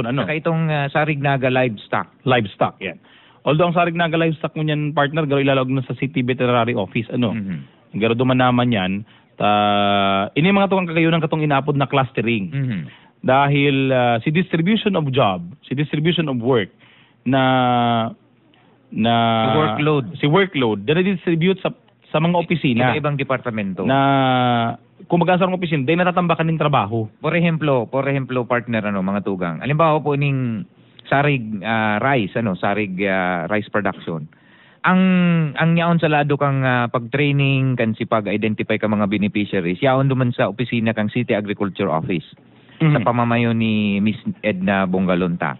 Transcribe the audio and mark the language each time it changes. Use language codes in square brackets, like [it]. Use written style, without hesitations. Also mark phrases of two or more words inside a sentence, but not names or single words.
[tl] Saka itong Sarig Naga livestock. Yan. [bik] Although ang Sarig Naga livestock mo niyan, partner, garo ilalawag na sa City Veterinary Office. Garo duman naman yan. Ini mga tugang kagayunan katong inapod na clustering. Dahil si [en] distribution of job, [bik] si [en] distribution of work [bik] si workload na-distribute sa mga opisina. [tl] Iba-ibang departamento. Na kung mag-asar ng opisina, dahil natatambakan ng trabaho. [en] For example, [bik] partner, mga tugang. Halimbawa po ning Sarig rice, Sarig [en] rice production. [bik] Ang yaon sa lado kang pag-training kan si pag-identify ka mga beneficiaries, yaon duman sa opisina kang City Agriculture Office sa pamamayo ni Miss Edna Bongalonta.